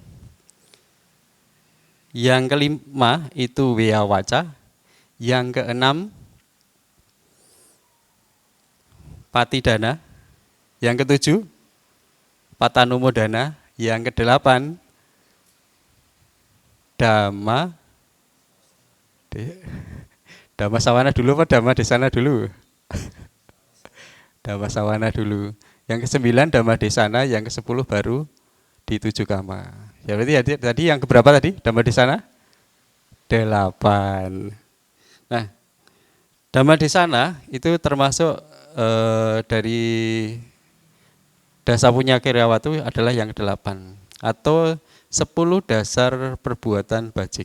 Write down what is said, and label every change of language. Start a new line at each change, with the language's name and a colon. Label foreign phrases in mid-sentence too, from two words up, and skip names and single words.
Indonesian: Yang kelima itu wiyawaca. Yang keenam patidana. Yang ketujuh patanumodana. Yang kedelapan dhamma dhamma sawana dulu apa dhamma desana dulu? Dhamma sawana dulu. Yang ke-9 dhamma desana, yang ke-10 baru di 7 kama. Ya berarti tadi yang keberapa tadi? Dhamma desana? 8. Nah, dhamma desana itu termasuk dari
Pali: dasa punya Kriyawatu
Indonesian: adalah yang ke-8 atau 10 dasar perbuatan bajik.